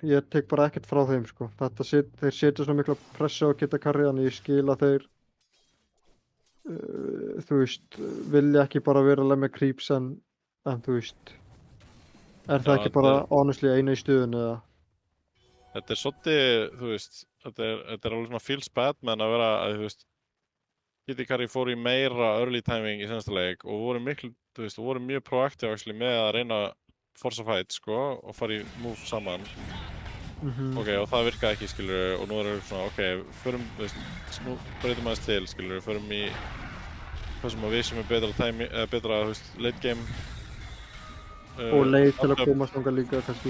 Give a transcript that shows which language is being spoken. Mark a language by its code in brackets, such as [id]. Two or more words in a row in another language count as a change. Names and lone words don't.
[is] Ég tek bara ekkert frá þeim, sko. Þeir setja svona mikla pressu á Kidda Curry, þannig ég skil að þeir, þú veist, vilja ekki bara vera að lemja creeps en þú veist, er það Já, ekki bara honestly eina í stuðinu eða? þetta er svolítið, þú veist, þetta er alveg svona [en] feels bad [is] með að vera, að, þú veist, Kitty Curry fór í meira [en] early timing [is] í senasta leik og voru miklu, þú veist, voru mjög [en] proactive actually [is] með að reyna að [en] force a fight, [is] sko, og fara í move saman. Ok, og það virkaði ekki, skilur, og nú erum við svona, ok, förum, þú veist, nú breytum aðeins til, skilur, förum í hvað sem að við sem er betra, þú veist, [en] late game. [is] Og leið til að matchup. komast þangað líka, kannski.